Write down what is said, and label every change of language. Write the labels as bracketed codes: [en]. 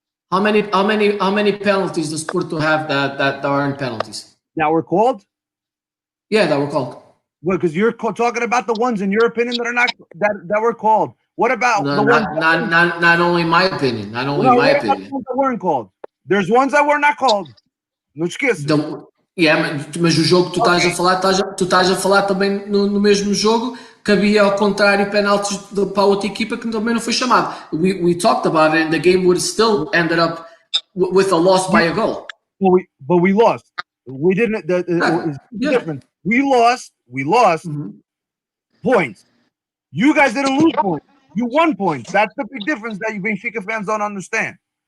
[en] How many penalties does Porto have that aren't penalties? That were called? Yeah, that were called. Well, because you're talking about the ones in your opinion that are not that were called. What about the ones? Not only my opinion. Not only my opinion. The ones that weren't called. There's ones that were not called. [pt] Não esqueça. Mas o jogo que tu estás a falar, tu estás a falar também no mesmo jogo que havia ao contrário penaltis para outra equipa que também não foi chamado. [en] We talked about it and the game would have still ended up with a loss by a goal. But we lost. We didn't. Different. We lost points. You guys didn't lose points. You won points. That's the big difference that you Benfica fans don't understand.